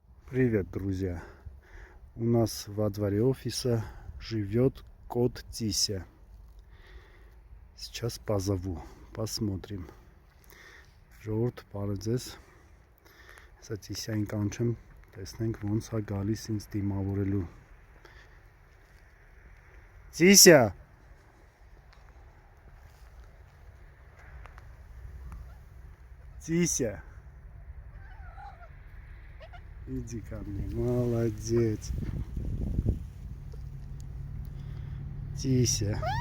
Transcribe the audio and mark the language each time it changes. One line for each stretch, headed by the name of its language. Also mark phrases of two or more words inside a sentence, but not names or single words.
Russian: Привет, друзья! У нас во дворе офиса живет кот Тися. Сейчас позову, посмотрим.
Armenian: Ժողովուրդ բարեձեզ։ Սա Տիսային կանչեմ, տեսնենք ոնց է գալիս ինձ դիմավորելու։ Տիսա!
Russian: Тися! Иди ко мне, молодец. Тися.